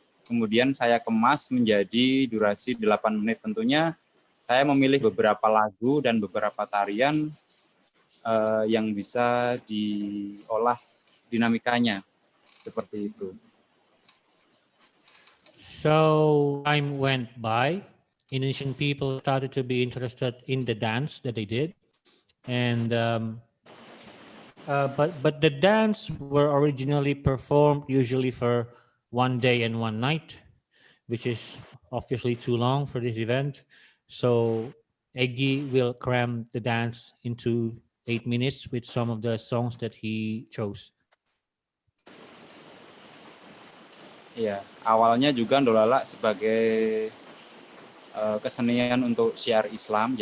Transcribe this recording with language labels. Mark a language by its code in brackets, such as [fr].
[id] Kemudian saya kemas menjadi durasi 8 menit. Tentunya saya memilih beberapa lagu dan beberapa tarian yang bisa diolah dinamikanya seperti itu. [en] So time went by, Indonesian people started to be interested in the dance that they did, and but the dance were originally performed usually for 1 day and 1 night, which is obviously too long for this event. So Egy will cram the dance into 8 minutes with some of the songs that he chose. [id] Ya, awalnya juga Ndolala sebagai kesenian untuk syiar Islam.